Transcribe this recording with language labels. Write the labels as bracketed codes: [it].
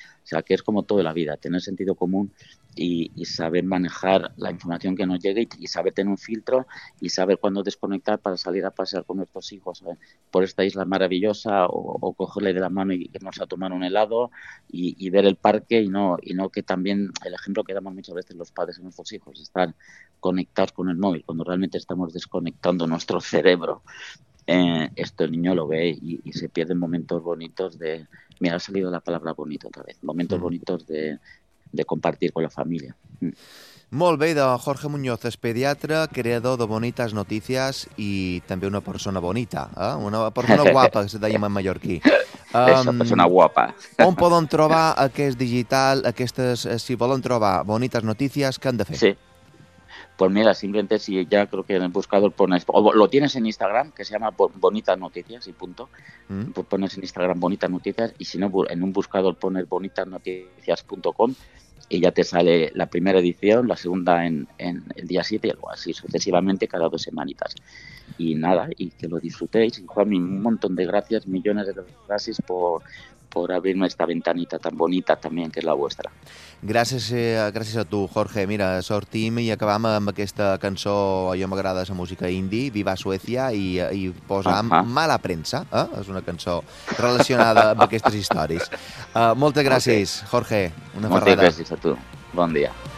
[es] O sea, que es como toda la vida, tener sentido común y saber manejar la información que nos llegue y saber tener un filtro y saber cuándo desconectar para salir a pasear con nuestros hijos por esta isla maravillosa o cogerle de la mano y irnos a tomar un helado y ver el parque y no que también el ejemplo que damos muchas veces los padres a nuestros hijos, estar conectados con el móvil cuando realmente estamos desconectando nuestro cerebro. Esto el niño lo ve y se pierden momentos bonitos de... Mira, ha salido la palabra bonito otra vez. Momentos bonitos de compartir con la familia. [ca] Molt bé, Jorge Muñoz és pediatre, creador de Bonitas Noticias i també una persona bonita, eh? Una persona guapa, que se deia en mallorquí. [es] Esa persona guapa. [ca] On poden trobar aquest digital, aquestes, si volen trobar Bonitas Noticias, què han de fer? Sí. [es] Pues mira, simplemente si ya creo que en el buscador pones, o lo tienes en Instagram, que se llama Bonitas Noticias y punto, pues pones en Instagram Bonitas Noticias y si no, en un buscador pones bonitasnoticias.com y ya te sale la primera edición, la segunda en el día 7 y luego así sucesivamente cada 2 semanitas. y nada, y que lo disfrutéis. Y Juan, un montón de gracias, millones de gracias por abrirme esta ventanita tan bonita también, [ca] que és la vostra. Gràcies, gràcies a tu, Jorge. Mira, sortim i acabam amb aquesta cançó, jo m'agrada la música indie, Viva Suècia, i posam Mala Premsa, eh? És una cançó relacionada amb aquestes històries. Moltes gràcies, okay. Jorge. Una moltes ferrada. Gràcies a tu. Bon dia.